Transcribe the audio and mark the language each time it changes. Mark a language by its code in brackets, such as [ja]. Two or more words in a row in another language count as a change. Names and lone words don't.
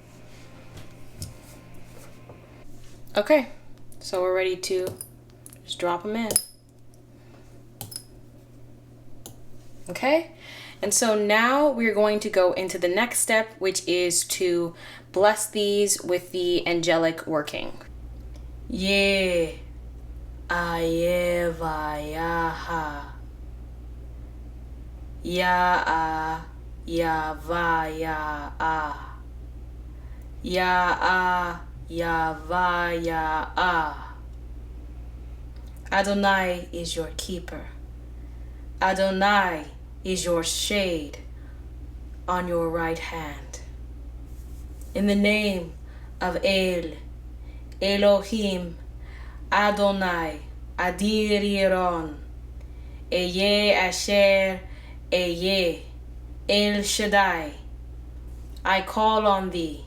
[en] Okay, so we're ready to just drop them in. Okay, and so now we're going to go into the next step, which is to bless these with the angelic working. Ye ayevayaha ya a ya va ya a ya a ya va ya a. Adonai is your keeper. Adonai is your shade on your right hand. In the name of El, Elohim, Adonai, Adiriron, Eye Asher, Eye, El Shaddai, I call on thee.